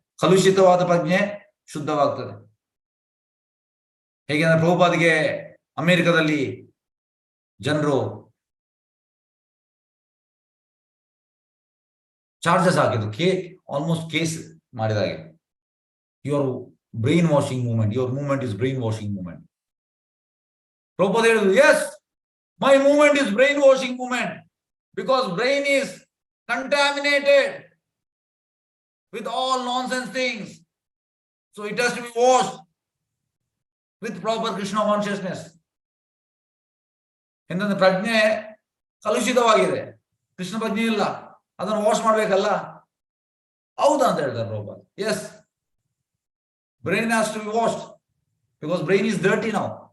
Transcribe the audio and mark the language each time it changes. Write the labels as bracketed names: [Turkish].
[Kannada] ಕಲುಷಿತವಾದ ಪ್ರಜ್ಞೆ ಶುದ್ಧವಾಗ್ತದೆ. ಹೇಗೆಂದ್ರೆ ಪ್ರಭುಪಾದಿಗೆ ಅಮೆರಿಕದಲ್ಲಿ ಜನರು ಚಾರ್ಜಸ್ ಹಾಕಿದ್ರು, almost case ಮಾಡಿದಾಗೆ. [English] Your brain washing movement, your movement is brain washing movement. [Kannada] Prabhupada ಹೇಳಿದ್ರು, [English] Yes, my movement is brainwashing movement because brain is contaminated with all nonsense things, so it has to be washed with proper Krishna consciousness. [Kannada] ಎಂತಂದ್ರೆ ಪ್ರಜ್ಞೆ ಕಲುಷಿತವಾಗಿದೆ, ಕೃಷ್ಣ ಪ್ರಜ್ಞೆ ಇಲ್ಲ, ಅದನ್ನು wash ಮಾಡ್ಬೇಕಲ್ಲ. ಹೌದಾ ಅಂತ ಹೇಳ್ತಾರೆ Prabhupada. [English] Yes, brain has to be washed because brain is dirty now.